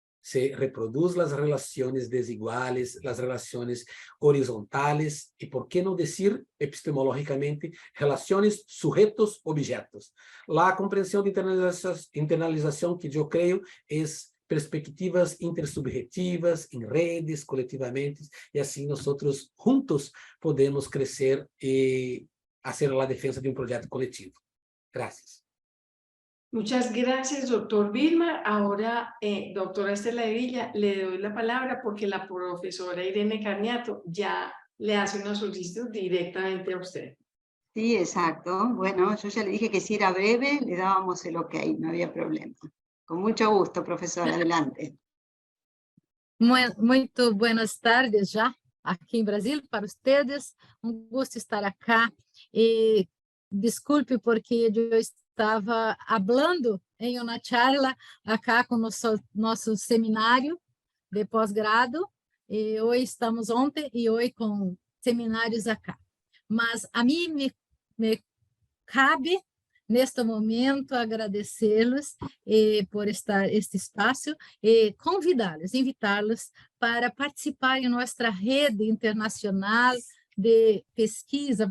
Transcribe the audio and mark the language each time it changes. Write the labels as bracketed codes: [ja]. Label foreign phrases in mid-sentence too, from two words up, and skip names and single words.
[pt] se reproduzem as relações desiguais, as relações horizontales e, por que não dizer, epistemologicamente, relações sujeitos-objetos. A compreensão de internalização que eu creio é perspectivas intersubjetivas, em redes, coletivamente, e assim nós juntos podemos crescer e fazer a defesa de um projeto coletivo. [es] Gracias. Muchas gracias, doctor Vilmar. Ahora, doctora Estela Villa, le doy la palabra porque la profesora Irene Carniato ya le hace una solicitud directamente a usted. Sí, exacto. Bueno, yo ya le dije que si era breve, le dábamos el ok, no había problema. Con mucho gusto, profesora, adelante. [pt] Muito [es] buenas tardes [pt] já, aqui em Brasil, [es] para ustedes. Gusto estar acá. [pt] E desculpe porque eu estava falando em uma [es] charla acá [pt] com nosso seminário de pós-grado, e hoje estamos ontem e hoje com seminários acá. Mas a mim me cabe, neste momento, agradecê-los por estar este espaço e convidá-los, invitá-los para participar em nossa rede internacional de pesquisa.